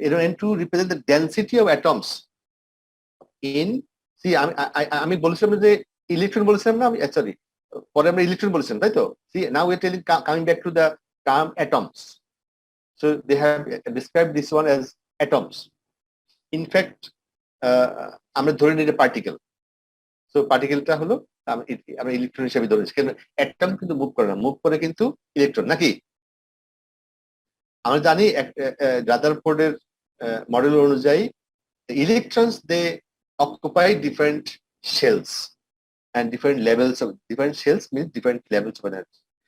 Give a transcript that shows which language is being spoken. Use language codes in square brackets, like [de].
[en] N2 represent the density of atoms in, see [bn] আমি বলেছিলাম যে ইলেকট্রন বলেছিলাম না, আমি সরি পরে আমরা ইলেকট্রন বলেছিলাম, তাই তো? [en] See now we are telling, coming back to the term atoms. So they have described this one as atoms. In fact [bn] আমরা ধরে নিই পার্টিকেল। সো পার্টিকেলটা হলো আমরা ইলেকট্রন হিসেবে ধরে নিচ্ছি, কিন্তু অ্যাটম কিন্তু মুভ করে না, মুভ করে কিন্তু ইলেকট্রন, নাকি? আমরা জানি রাদারফোর্ডের মডেল অনুযায়ী [en] electrons they occupy different shells and different levels of different shells means different levels of energy.